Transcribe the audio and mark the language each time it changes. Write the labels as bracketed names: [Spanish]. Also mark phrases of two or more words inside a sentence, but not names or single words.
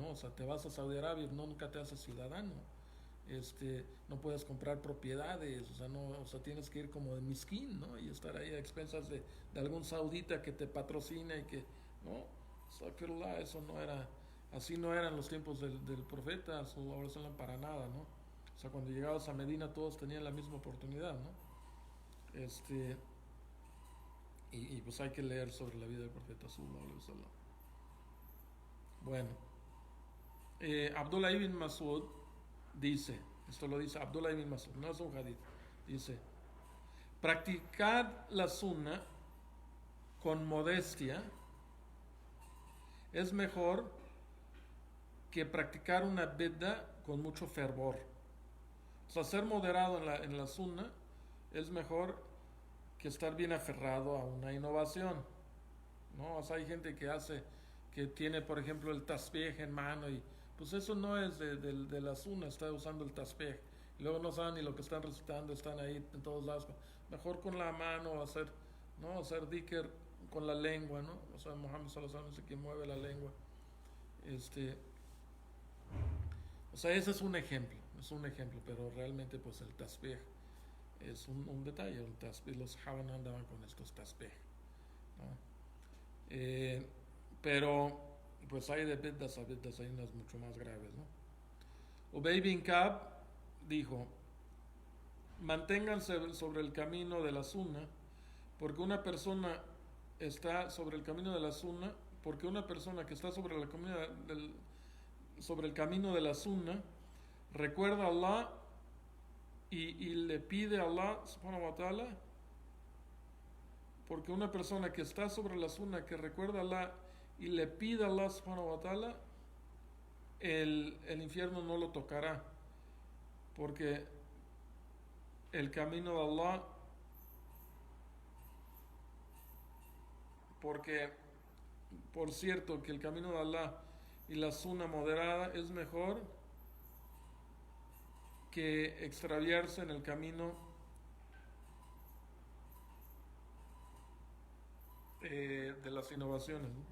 [Spanish] O sea, te vas a Saudi Arabia y nunca te haces ciudadano. No puedes comprar propiedades, o sea, no, o sea, tienes que ir como de misquín, ¿no? Y estar ahí a expensas de algún saudita que te patrocina y que, ¿no? Eso no era, así no eran los tiempos del profeta, [Arabic] صلى الله عليه وسلم, [Spanish] para nada, ¿no? O sea, cuando llegabas a Medina todos tenían la misma oportunidad, ¿no? Y pues hay que leer sobre la vida del profeta, [Arabic] صلى الله عليه وسلم. [Spanish] Bueno, Abdullah ibn Masud dice, esto lo dice Abdullah ibn Masud, no es un hadith, dice, practicar la sunna con modestia es mejor que practicar una bid'a con mucho fervor. O sea, ser moderado en la sunna es mejor que estar bien aferrado a una innovación, ¿no? O sea, hay gente que tiene, por ejemplo, el tasbih en mano y pues eso no es de la sunna, está usando el tasbih y luego no saben ni lo que están recitando, están ahí en todos lados. Mejor con la mano hacer, ¿no? Hacer dhikr con la lengua, ¿no? O sea, Muhammad [Arabic] صلى الله عليه وسلم [Spanish] dice que mueve la lengua. Este, o sea, ese es un ejemplo, pero realmente pues el tasbih es un detalle. El tasbih, los sahaba no andaban con estos tasbih, ¿no? Eh, pero pues hay de biddas a biddas, hay unas mucho más graves, ¿no? Ubay bin Ka'b dijo: manténganse sobre el camino de la sunna, porque una persona está sobre el camino de la sunna, porque una persona que está sobre el camino de la sunna recuerda a Allah y le pide a [Arabic] الله سبحانه وتعالى, [Spanish] porque una persona que está sobre la sunna, que recuerda a Allah y le pide a [Arabic] الله سبحانه وتعالى, [Spanish] el infierno no lo tocará, porque el camino de Allah, porque por cierto que el camino de Allah y la sunna moderada es mejor que extraviarse en el camino de las innovaciones, ¿no?